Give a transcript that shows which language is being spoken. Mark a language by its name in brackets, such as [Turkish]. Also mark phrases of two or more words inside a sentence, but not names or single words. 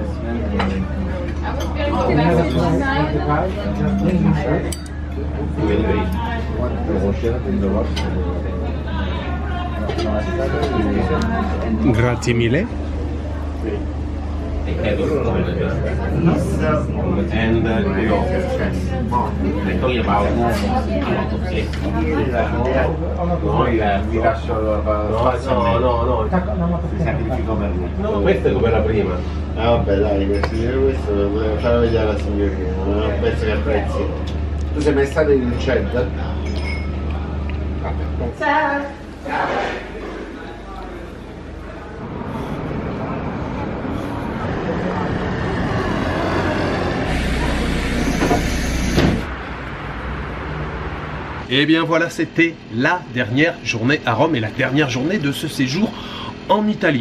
[Italian] Grazie mille. [English] And the they're talking about [Italian] si sacrificò per lui. No, questa è come la prima. Ah vabbè dai, questo volevo far vedere alla signorina, non penso che apprezzi. Tu sei mai stato in un CED? Ciao. [French] Et bien voilà, c'était la dernière journée à Rome et la dernière journée de ce séjour en Italie.